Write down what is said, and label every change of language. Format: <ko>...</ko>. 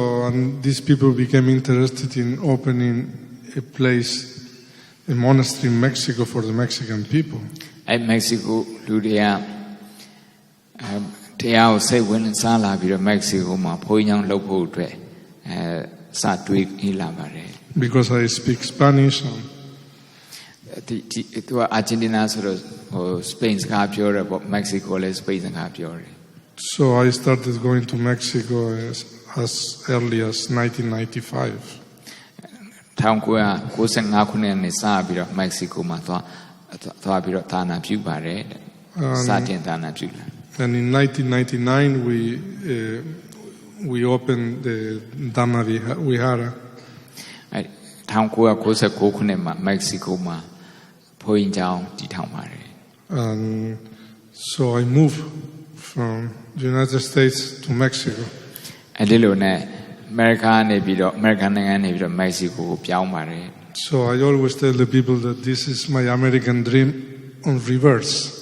<en>And these people became interested in opening a place, a monastery in Mexico for the Mexican people.</en> <my>အဲ့မက္ကဆီကိုလူတွေကတရားကိုစိတ်ဝင်စားလာပြီးတော့မက္ကဆီကိုမှာဘုန်းကြီးကျောင်းလုပ်ဖို့အတွက်စတွေးနေလာပါတယ်</my> <en>Because I speak Spanish.</en> <my>ဒီသူကအာဂျင်တီနာဆိုတော့ဟိုစပိန်စကားပြောတယ်ပေါ့မက္ကဆီကိုလည်းစပိန်စကားပြောတယ်</my> <en>So I started going to Mexico as early as 1995.</en> <my>1995ခုနှစ်နဲ့စပြီးတော့မက္ကဆီကိုမှာသွားပြီးတော့သာနာပြုပါတယ်စတင်သာနာပြုလာ</my> <en>And in 1999 we opened the Dhamma Vihara.</en> <my>1999ခုနှစ်မှာမက္ကဆီကိုမှာဘုန်းကြီးကျောင်းတည်ထောင်ပါတယ်</my> <en>And so I moved from the United States to Mexico.</en> <my>အဲ့ဒီလိုနဲ့အမေရိကန်နေပြီးတော့အမေရိကန်နိုင်ငံနေပြီးတော့မက္ကဆီကိုကိုပြောင်းပါတယ်</my> <en>So I always tell the people that this is my American dream on reverse.</en>